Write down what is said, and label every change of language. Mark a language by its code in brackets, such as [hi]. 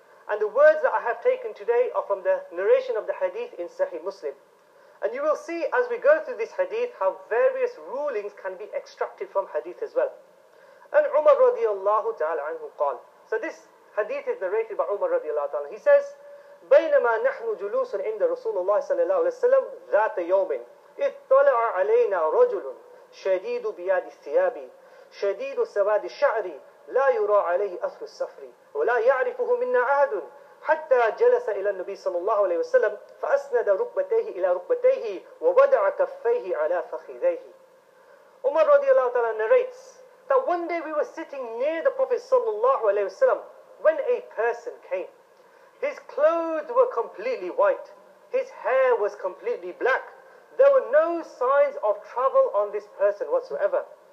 [en] And the words that I have taken today are from the narration of the hadith in Sahih Muslim. And you will see as we go through this hadith how various rulings can be extracted from hadith as well. And Umar radiallahu ta'ala anhu qal. So this hadith is narrated by Umar radiallahu ta'ala. He says, [ar] بَيْنَمَا نَحْنُ جُلُوسٌ عِنْدَ رَسُولُ اللَّهِ صَلَى اللَّهُ عَلَيْهِ وَسَلَّمْ ذَاتَ يَوْمٍ إِذْ طَلَعَ عَلَيْنَا رَجُلٌ شَدِيدُ بِيَادِ الثِّيَابِ شَدِيدُ سَوَادِ الشَّعْرِ لَا يُرَى عَلَيْهِ أَثْرُ السَّفْرِ وَلَا يَعْرِفُهُ مِنَّا أَحَدٌ حتى جلس إلى النبي صلى الله عليه وسلم فأسند ركبتيه إلى ركبتيه ووضع كفيه على فخذيه. [en] Umar radiallahu ta'ala narrates that one day we were sitting near the Prophet صلى الله عليه وسلم when a person came. His clothes were completely white. His hair was completely black. There were no signs of travel on this person whatsoever.